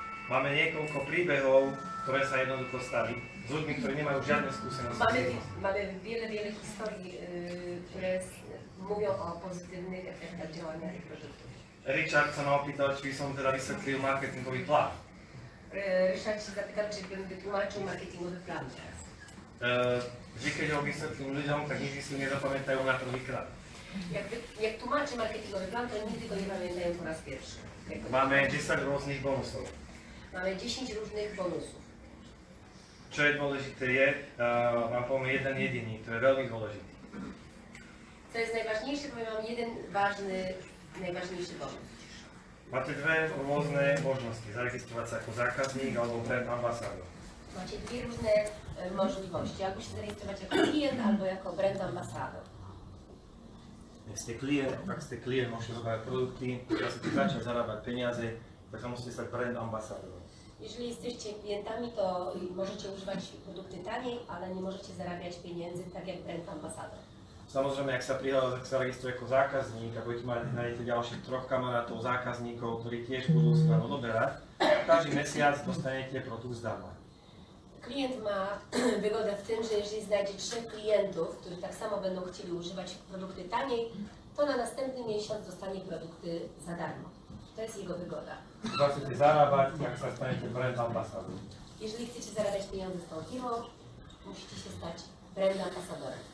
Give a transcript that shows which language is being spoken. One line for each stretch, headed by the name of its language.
Slovak: Máme niekoľko príbehov, ktoré sa jednoducho stali s ľuďmi, ktorí nemajú žiadne skúsenosti.
Polish: Mamy wiele historii, które mówią o pozytywnych efektach działania tych produktów.
Slovak: Richard sa ma opýtal, či by som teda vysvetlil marketingový plán.
Polish: Ryszard się zapytał, czy bym wytłumaczył marketingowy plan teraz.
Slovak: Že keď ho vysvetlím ľuďom, tak nikdy si ho nezapamätajú na prvýkrát.
Polish: Jak tłumaczy marketingowy plan, to nigdy go nie pamiętają po raz pierwszy.
Slovak: Máme 10 rôznych bonusov.
Polish: Mamy 10 różnych bonusów.
Slovak: Čo je dôležité je, vám poviem jeden jediný, to je veľmi dôležitý.
Polish: Co jest najważniejsze, powiem wam jeden najważniejszy bonus.
Slovak: Máte dve rôzne možnosti, zaregistrovať sa ako zákazník alebo brand ambassador.
Polish: Macie dwie różne możliwości. Albo się zarejestrować jako klient, albo jako brand ambasador.
Slovak: Ak ste klient, môžete robiť produkty, keď chcete začať zarábať peniaze, tak sa musíte stať brand ambasadorom.
Polish: Jeżeli jesteście klientami, to możecie używać produkty taniej, ale nie możecie zarabiać pieniędzy tak jak brand ambasador.
Slovak: Samozrejme, ak sa registruje ako zákazník a budete mať nájdete ďalších 3 kamarátov, zákazníkov, ktorí tiež budú sa vám odoberať, každý mesiac dostanete produkt zdarma.
Polish: Klient ma wygodę w tym, że jeżeli znajdzie 3 klientów, którzy tak samo będą chcieli używać produkty taniej, to na następny miesiąc dostanie produkty za darmo. To jest jego wygoda.
Slovak: Chcete zarábať, tak sa stanete brand ambasador.
Polish: Jeżeli chcecie zarabiać pieniądze z tą firmą, musicie się stać brand ambasadorem.